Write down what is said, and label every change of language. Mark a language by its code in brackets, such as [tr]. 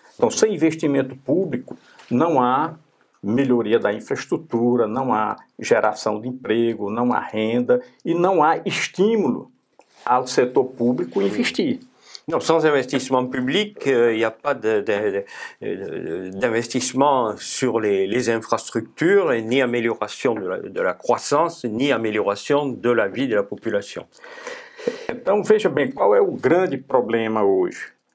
[pt] Então, sem investimento público, não há melhoria da infraestrutura, não há geração de emprego, não há renda e não há estímulo ao setor público investir. [fr] Non, sans investissement public, il n'y a pas d'investissement sur les infrastructures, et ni amélioration de la croissance, ni amélioration de la vie de la population. [pt] Então, veja bem, qual é o grande problema hoje?